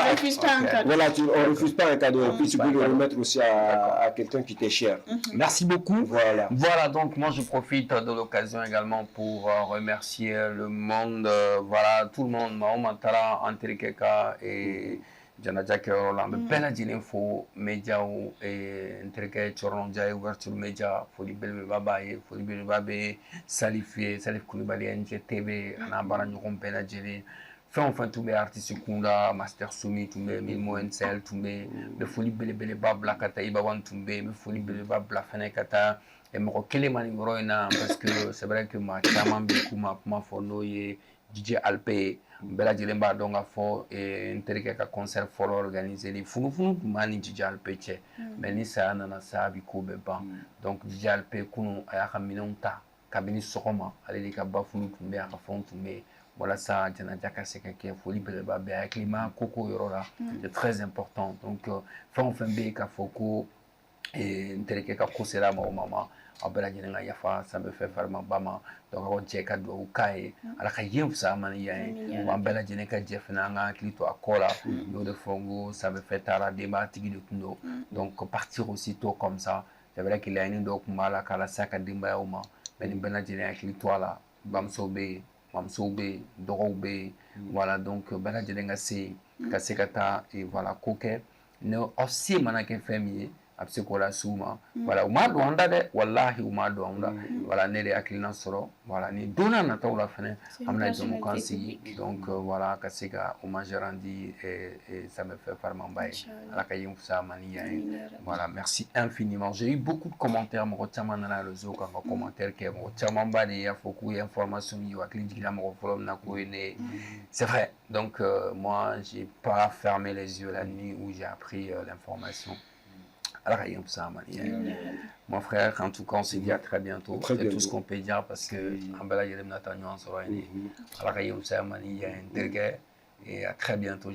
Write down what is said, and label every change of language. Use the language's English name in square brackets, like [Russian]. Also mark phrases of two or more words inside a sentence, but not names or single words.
[French] On refuse pas un cadeau. Voilà, on refuse pas un cadeau. Et puis tu peux le remettre aussi à quelqu'un qui t'est cher. Merci beaucoup. Voilà, donc moi je profite de l'occasion également pour remercier le monde, tout le monde, Mahoma Tara, Anterikeka et [Bambara] janaja kɛ yɔrɔ la an bɛ bɛɛ lajɛlen fo médiaw n terikɛ Cɔrɔnɔ Jaa [French] ouverture média [Bambara] foli belebeleba b'a ye foli belebeleba bɛ Salif ye Salif Kulibali NGTV a n'a baaraɲɔgɔn bɛɛ lajɛlen fɛn o fɛn tun bɛ artiste kunda Master Soumi tun bɛ Milmo Nsel tun bɛ n bɛ foli belebeleba bila ka taa Ibawan tun bɛ n bɛ foli belebeleba bila fɛnɛ ka taa mɔgɔ kelen ma nin yɔrɔ in na [French] parce que c'est vrai que [Bambara] maa caman bɛ k'u ma kuma fɔ n'o ye DJ Alpe ye bɛɛ lajɛlen b'a dɔn k'a fɔ n terikɛ ka concert fɔlɔ organisé li funufunu tun b'a ni DJ Alpe cɛ mais ni saya nana sa a bi ko bɛɛ ban donc DJ Alpe kunun a y'a ka minɛnw ta kabini sɔgɔma ale de ka bafulu tun bɛ a ka fɛnw tun bɛ walasa janaja ka se ka kɛ foli belebeleba bɛ hakili ma koko yɔrɔ la [French] c'est très important donc [Bambara] fɛn o fɛn bɛ yen k'a fɔ ko n terikɛ ka ko sera mɔgɔ ma aw bɛɛ lajɛlen ka yafa san bɛ fɛn farima ba ma donc aw jɛ ka dugawu k'a ye ala ka yen fisaya ma ni yan ye wa an bɛɛ lajɛlen ka jɛ fana an ka hakili to a kɔ la n y'o de fɔ n ko san bɛ fɛn taara denbayatigi de tun don [French] donc partir aussitôt comme ça c'est vrai que [Bambara] laɲini dɔw tun b'a la k'a lase a ka denbayaw ma mais nin bɛɛ lajɛlen hakili to a la bamusow bɛ yen mamusow bɛ yen dɔgɔw bɛ yen [French] voilà donc [Bambara] bɛɛ lajɛlen ka se ka taa voilà ko kɛ ni aw se mana kɛ fɛn min ye a bɛ se k'o lase u ma voilà u m'a dɔn an da dɛ walahi u m'a dɔn an da voilà ne de hakilina sɔrɔ voilà ni don n'a nataw la fɛnɛ an bɛna jɛmukan sigi [French] donc voilà [Bambara] ka se ka [French] hommage rendu [Bambara] Samefɛ Farimanba ye ala ka yen fisaya ma ni yan ye [French] voilà merci infiniment j'ai eu beaucoup de commentaires [Bambara] mɔgɔ caman nana réseau kan ka commentaire kɛ mɔgɔ caman ba de y'a fɔ k'u ye information min ye u hakili jiginna mɔgɔ fɔlɔ min na k'o ye ne ye [French] c'est vrai donc moi j'ai pas fermé les yeux la nuit où j'ai appris l'information. Mon frère, en tout cas, on se dit à très bientôt. C'est tout ce qu'on peut dire parce que et à très bientôt.